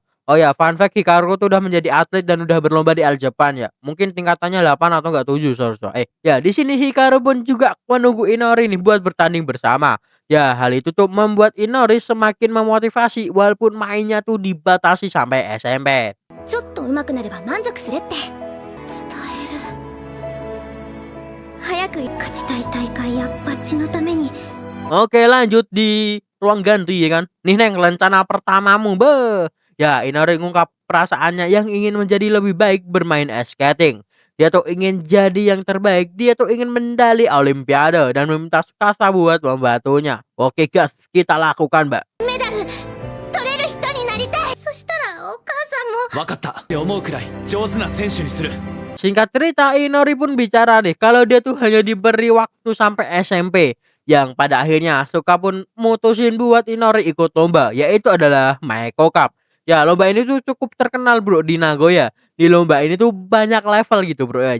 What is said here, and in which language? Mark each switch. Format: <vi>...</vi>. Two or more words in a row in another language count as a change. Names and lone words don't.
<id>Oh ya, fun fact Hikaru tuh udah menjadi atlet dan udah berlomba di All Japan ya. Mungkin tingkatannya 8 atau enggak 7 seharusnya. Ya di sini Hikaru pun juga menunggu Inori nih buat bertanding bersama. Ya, hal itu tuh membuat Inori semakin memotivasi walaupun mainnya tuh dibatasi sampai SMP.</id> <ja>ちょっと上手くなれば満足するって伝える早く勝ちたい大会やバッジのために</ja> <id>Oke, lanjut di ruang ganti ya kan. Nih Neng, rencana pertamamu, be. Ya, Inori ngungkap perasaannya yang ingin menjadi lebih baik bermain</id> <en>ice skating.</en> <id>Dia tuh ingin jadi yang terbaik, dia tuh ingin medali Olimpiade dan meminta Tsukasa buat membantunya. Oke guys, kita lakukan, Mbak.</id> <ja>メダル取れる人になりたいそしたらお母さんも分かったって思うくらい上手な選手にする。</ja> <id>Singkat cerita, Inori pun bicara nih kalau dia tuh hanya diberi waktu sampai SMP. Yang pada akhirnya Asuka pun mutusin buat Inori ikut lomba, yaitu adalah Maeko Cup. Ya, lomba ini tuh cukup terkenal bro di Nagoya. Di lomba ini tuh banyak level gitu bro ya.</id>